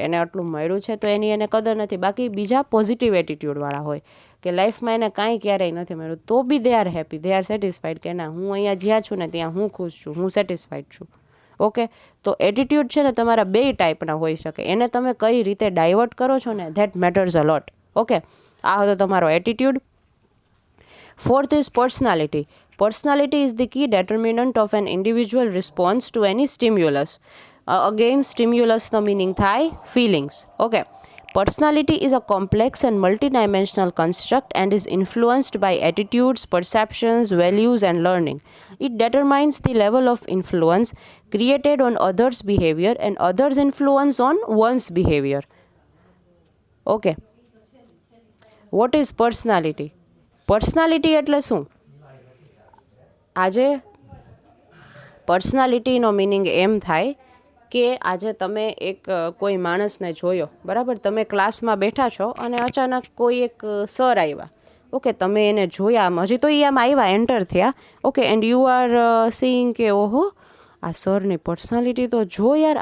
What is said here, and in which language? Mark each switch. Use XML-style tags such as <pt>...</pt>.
<gu>એને આટલું મળ્યું છે તો એની એને કદર નથી. બાકી બીજા પોઝિટિવ એટીટ્યૂડવાળા હોય કે લાઈફમાં એને કાંઈ ક્યારેય નથી મળ્યું તો બી</gu> <en>they are happy, they are satisfied,</en> <gu>કે ના, હું અહીંયા જ્યાં છું ને ત્યાં હું ખુશ છું, હું સેટિસ્ફાઈડ છું. ઓકે, તો એટીટ્યૂડ છે ને તમારા બે ટાઈપના હોઈ શકે. એને તમે કઈ રીતે ડાયવર્ટ કરો છો ને,</gu> <en>That matters a lot.</en> <gu>Okay, આ હતો તમારો attitude.</gu> <en>Fourth is personality. Personality is the key determinant of an individual response to any stimulus.</en> <gu>Again, સ્ટિમ્યુલસનો meaning થાય feelings.</gu> <en>Okay, personality is a complex and multidimensional construct and is influenced by attitudes, perceptions, values and learning. It determines the level of influence created on others' behavior and others' influence on one's behavior. Okay, what is personality?</en> <gu>Personality એટલે શું? આજે પર્સનાલિટીનો meaning એમ થાય કે આજે તમે એક કોઈ માણસને જોયો, બરાબર? તમે ક્લાસમાં બેઠા છો અને અચાનક કોઈ એક સર આવ્યા. ઓકે, તમે એને જોયા, આમ હજી તો એ આમ આવ્યા, એન્ટર થયા. Okay,</gu> <en>and you are seeing</en> <gu>કે ઓહો, આ સરની પર્સનાલિટી તો જો યાર.</gu>